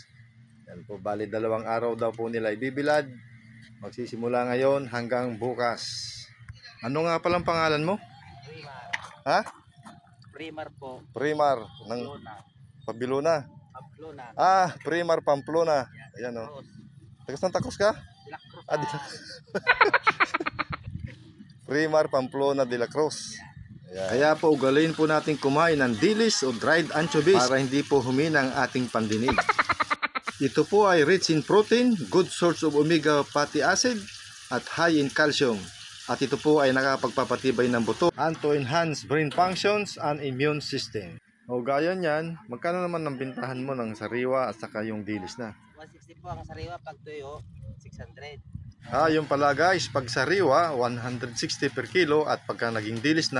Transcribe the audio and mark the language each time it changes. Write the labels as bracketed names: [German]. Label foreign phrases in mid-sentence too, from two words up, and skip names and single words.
[Filipino] Yan po, bali 2 araw daw po nila ibibilad. Magsisimula ngayon hanggang bukas. Ano nga palang pangalan mo? Primar. Ha? Primar po. Primar ng Pamplona. Pambiluna. Pamplona. Primar Pamplona. Ayan o. Taga Santa Cruz ka? La Cruz. De la... Primar Pamplona de la Cruz. Ayan. Kaya po ugaliin po natin kumain ng dilis o [English] dried anchovies [Filipino] para hindi po humina ang ating pandinig. Ito po ay [English] rich in protein, good source of omega fatty acid at high in calcium. [Filipino] At ito po ay nakapagpapatibay ng buto [English] and to enhance brain functions and immune system. [Filipino] O gaya niyan, magkano naman ang bintahan mo ng sariwa at saka yung dilis na? 160 po ang sariwa, pag tuyo 600. Yung pala guys, pag sariwa 160 [English] per kilo [Filipino] at pagka naging dilis na